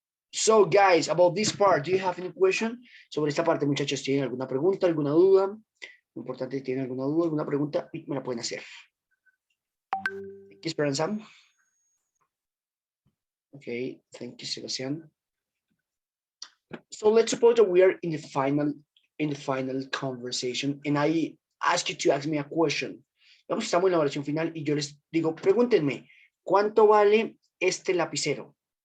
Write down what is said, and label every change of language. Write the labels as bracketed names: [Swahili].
[English] So, guys, about this part, do you have any question? [Spanish] Sobre esta parte, muchachos, ¿tienen alguna pregunta, alguna duda? Lo importante, ¿tienen alguna duda, alguna pregunta? Y me la pueden hacer. [English] Thank you, [Spanish] Esperanza. [English] Okay, thank you, Sebastian. So let's suppose that we are in the final conversation, and I ask you to ask me a question. [Spanish] Vamos, estamos en la oración final y yo les digo, pregúntenme, ¿cuánto vale este lapicero?